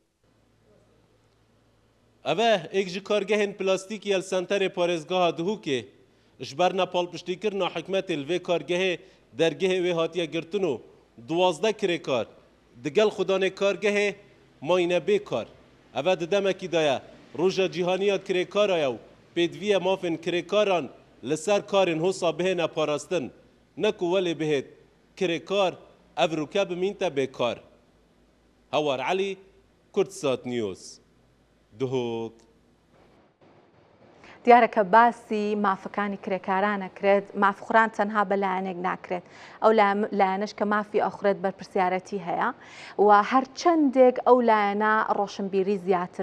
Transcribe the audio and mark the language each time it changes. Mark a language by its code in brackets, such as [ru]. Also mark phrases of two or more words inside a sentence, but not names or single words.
[ku] اوه ایک جی کارگهن پلاستیکی یل سنتر پارزگاه دهوکه اشبرنا پال پشتی کرنا حکمت الوی کارگه درگه وی هاتیه گرتنو 12 کریکار دگل خودان کارگه ماینه بیکار اوه دمکی دایا روژا جیهانیات کریکار آیو پیدویه مافن کریکاران لسر کارن حسا بهنه پاراستن نکو ولی بهت کریکار افروکه بمینته بیکار. هوار علی کردسات نیوز دهوک. [ckb] دیارەکە باسی مافەکانی کرێکارانە کرێت مافخوران تەنها بەلایەنێک ناکرێت ئەو لایەنش کە مافی ئەخورێت بەرپرسیارەتی هەیە و هەر چەندێک ئەو لایەنە ڕۆشنبیری زیاتر